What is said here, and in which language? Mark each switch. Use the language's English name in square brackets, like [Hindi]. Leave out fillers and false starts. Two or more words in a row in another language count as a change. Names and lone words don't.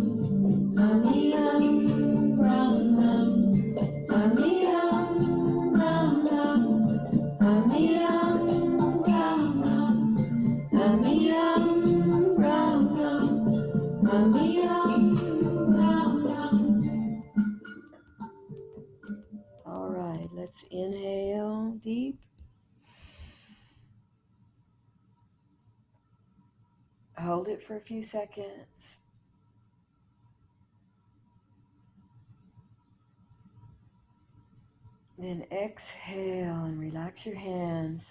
[English] Hummee hum, rum hum. Hummee hum, rum hum. Hummee hum, rum hum. Hummee hum, rum hum. Hummee hum, rum hum. All right, let's inhale deep. Hold it for a few seconds. Then exhale and relax your hands.